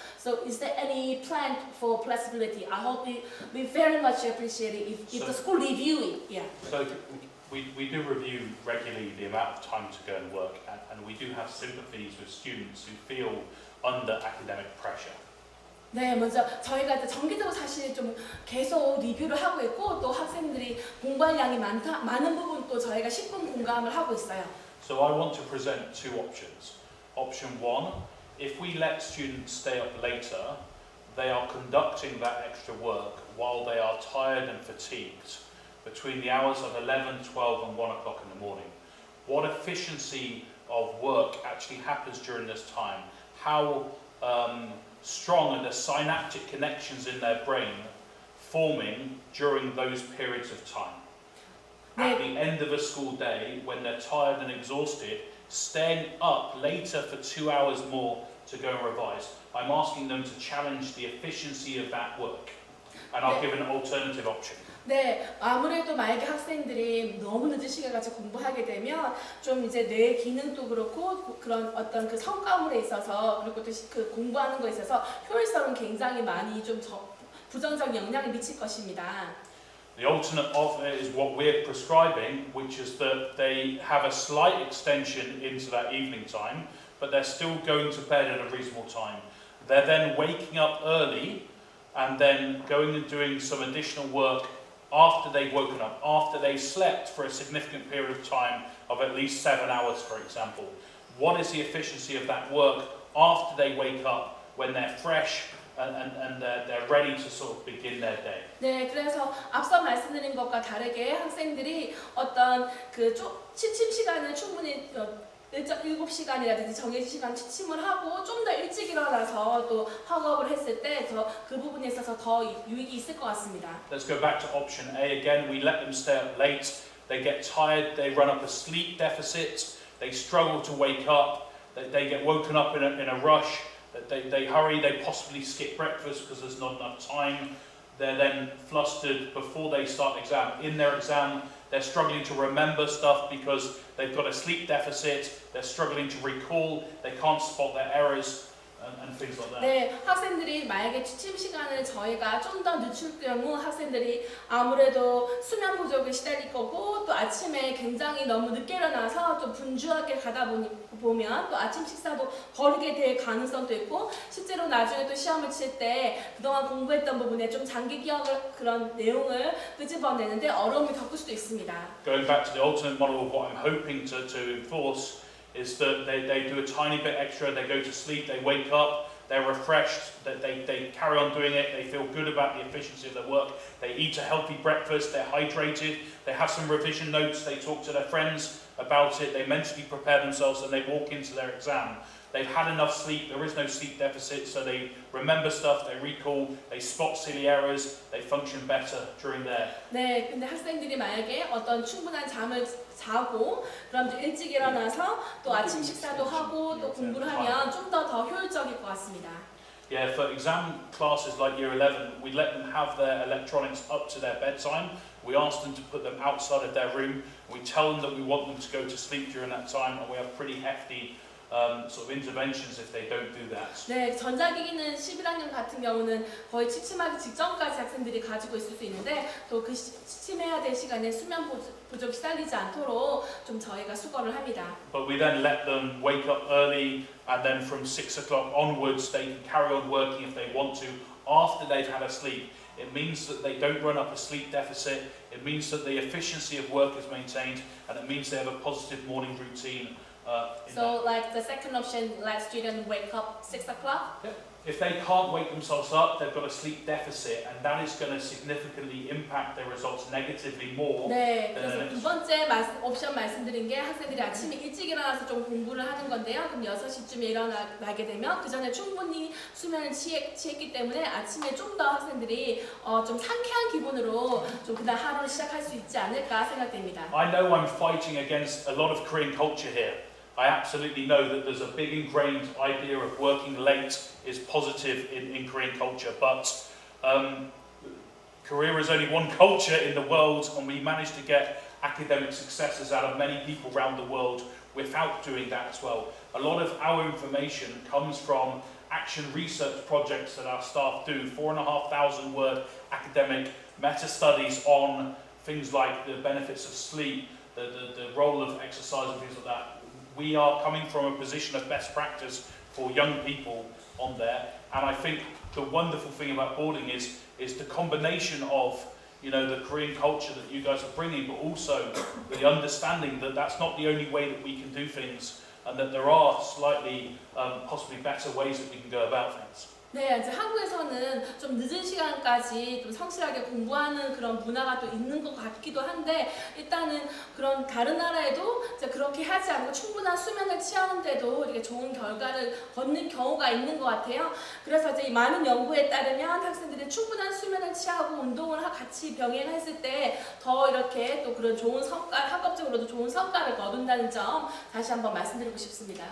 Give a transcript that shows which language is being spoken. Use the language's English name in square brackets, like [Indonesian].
[English] So is there any plan for flexibility? I hope we very much appreciate it if the school review it. Yeah. So we do review regularly the amount of time to go and work, and we do have sympathies with students who feel under academic pressure. [Korean] 네, 먼저 저희가 정기적으로 사실 좀 계속 리뷰를 하고 있고, 또 학생들이 공부할 양이 많은 부분 또 저희가 10분 공감을 하고 있어요. [English] So I want to present two options. Option one, if we let students stay up later, they are conducting that extra work while they are tired and fatigued between the hours of 11, 12 and 1 o'clock in the morning. What efficiency of work actually happens during this time? How strong are the synaptic connections in their brain forming during those periods of time? At the end of a school day, when they're tired and exhausted, staying up later for 2 hours more to go and revise, I'm asking them to challenge the efficiency of that work. And I'll give an alternative option. [Korean] 네, 아무래도 만약에 학생들이 너무 늦은 시간까지 공부하게 되면 좀 이제 뇌 기능도 그렇고 그런 어떤 그 성과물에 있어서, 그리고 또 그 공부하는 거에 있어서 효율성은 굉장히 많이 좀 부정적 영향을 미칠 것입니다. [English] The alternate offer is what we're prescribing, which is that they have a slight extension into that evening time, but they're still going to bed at a reasonable time. They're then waking up early and then going and doing some additional work after they've woken up, after they slept for a significant period of time of at least 7 hours, for example. What is the efficiency of that work after they wake up, when they're fresh and they're ready to sort of begin their day? [Korean] 네, 그래서 앞서 말씀드린 것과 다르게 학생들이 어떤 그 취침 시간을 충분히 7시간이라든지 정해진 시간 취침을 하고 좀 더 일찍 일어나서 또 학업을 했을 때 그 부분에 있어서 더 유익이 있을 것 같습니다. [English] Let's go back to option A again. We let them stay up late. They get tired. They run up a sleep deficit. They struggle to wake up. They get woken up in a rush. They hurry. They possibly skip breakfast because there's not enough time. They're then flustered before they start exam. In their exam, they're struggling to remember stuff because they've got a sleep deficit. They're struggling to recall. They can't spot their errors and things like that. [Korean] 네, 학생들이 만약에 취침 시간을 저희가 좀 더 늦출 경우 학생들이 아무래도 수면 부족에 시달릴 거고, 또 아침에 굉장히 너무 늦게 일어나서 좀 분주하게 가다 보면 또 아침 식사도 거르게 될 가능성도 있고, 실제로 나중에 또 시험을 칠 때 그동안 공부했던 부분에 좀 장기 기억을 그런 내용을 끄집어내는데 어려움을 겪을 수도 있습니다. [English] Going back to the alternate model, what I'm hoping to enforce is that they do a tiny bit extra, they go to sleep, they wake up, they're refreshed, they carry on doing it, they feel good about the efficiency of their work, they eat a healthy breakfast, they're hydrated, they have some revision notes, they talk to their friends about it, they mentally prepare themselves and they walk into their exam. They've had enough sleep, there is no sleep deficit, so they remember stuff, they recall, they spot silly errors, they function better during their. [Korean] 네, 근데 학생들이 만약에 어떤 충분한 잠을 자고 그럼 좀 일찍 일어나서 또 아침 식사도 하고 또 공부를 하면 좀 더 효율적일 것 같습니다. [English] Yeah, for exam classes like Year 11, we let them have their electronics up to their bedtime. We ask them to put them outside of their room. We tell them that we want them to go to sleep during that time, and we have pretty hefty sort of interventions if they don't do that. [Korean] 네, 전자기기는 11학년 같은 경우는 거의 취침하기 직전까지 학생들이 가지고 있을 수 있는데 또 그 취침해야 될 시간에 수면 부족 시달리지 않도록 좀 저희가 수거를 합니다. [English] But we then let them wake up early, and then from 6 o'clock onwards they can carry on working if they want to after they've had a sleep. It means that they don't run up a sleep deficit, it means that the efficiency of work is maintained, and it means they have a positive morning routine. So like the second option, let students wake up 6 o'clock. Yeah. If they can't wake themselves up, they've got a sleep deficit, and that is going to significantly impact their results negatively more. [Korean] 네, 그래서 두 번째 옵션 말씀드린 게 학생들이 아침에 일찍 일어나서 좀 공부를 하는 건데요. 그럼 6시쯤에 일어나게 되면 그 전에 충분히 수면을 취했기 때문에 아침에 좀 더 학생들이 좀 상쾌한 기분으로 좀 그날 하루를 시작할 수 있지 않을까 생각됩니다. [English] I know I'm fighting against a lot of Korean culture here. I absolutely know that there's a big ingrained idea of working late is positive in Korean culture, but Korea is only one culture in the world, and we managed to get academic successes out of many people around the world without doing that as well. A lot of our information comes from action research projects that our staff do, 4,500 word academic meta-studies on things like the benefits of sleep, the role of exercise and things like that. We are coming from a position of best practice for young people on there, and I think the wonderful thing about boarding is the combination of, you know, the Korean culture that you guys are bringing, but also the understanding that that's not the only way that we can do things, and that there are slightly possibly better ways that we can go about things. [Korean] 네, 이제 한국에서는 좀 늦은 시간까지 좀 성실하게 공부하는 그런 문화가 또 있는 것 같기도 한데 일단은 그런 다른 나라에도 이제 그렇게 하지 않고 충분한 수면을 취하는데도 이렇게 좋은 결과를 거는 경우가 있는 것 같아요. 그래서 이제 많은 연구에 따르면 학생들이 충분한 수면을 취하고 운동을 같이 병행했을 때 더 이렇게 또 그런 좋은 성과, 학업적으로도 좋은 성과를 거둔다는 점 다시 한번 말씀드리고 싶습니다.